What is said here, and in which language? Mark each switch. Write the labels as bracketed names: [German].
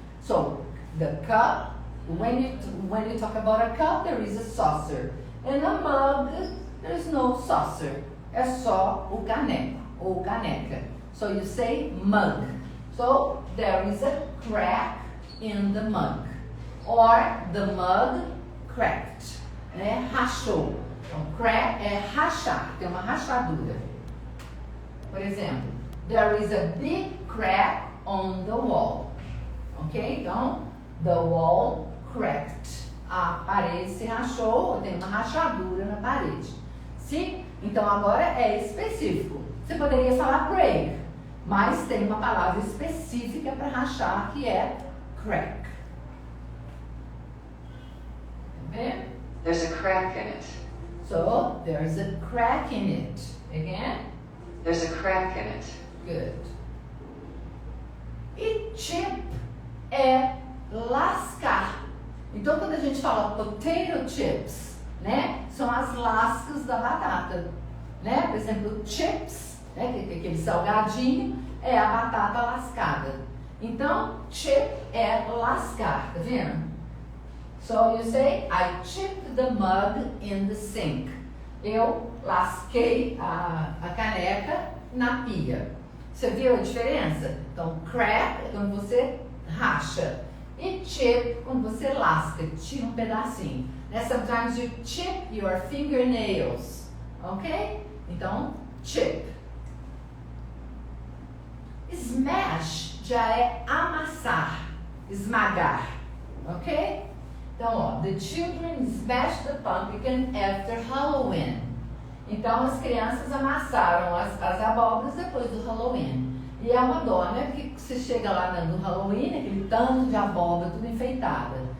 [English] So, the cup, when you talk about a cup, there is a saucer. And a mug, there is no saucer. [Portuguese] É só o caneco ou caneca. [English] So you say mug. So, there is a crack in the mug. Or the mug cracked. [Portuguese] Né? Rachou. Então, crack é rachar, tem uma rachadura. Por exemplo, [English] there is a big crack on the wall. [Portuguese] Ok? Então, [English] the wall cracked. [Portuguese] A parede se rachou, tem uma rachadura na parede. Sim? Então, agora é específico. Você poderia falar break, mas tem uma palavra específica para rachar que é crack. Okay? [English] There's a crack in it. So, there's a crack in it. Again? There's a crack in it. Good. [Portuguese] E chip é lascar. Então, quando a gente fala potato chips, né? São as lascas da batata. Né? Por exemplo, chips, né? Que é aquele salgadinho, é a batata lascada. Então, chip é lascar, tá vendo? [English] So you say, I chipped the mug in the sink. [Portuguese] Eu lasquei a caneca na pia. Você viu a diferença? Então, crack é quando você racha. E chip, quando você lasca, tira um pedacinho. Né? [English] Sometimes you chip your fingernails. [Portuguese] Ok? Então, chip. Smash já é amassar, esmagar. Ok? Então, ó, [English] the children smashed the pumpkin after Halloween. [Portuguese] Então, as crianças amassaram as abóboras depois do Halloween. E é uma dó, né? Porque você chega lá no Halloween, aquele tanto de abóbora, tudo enfeitada.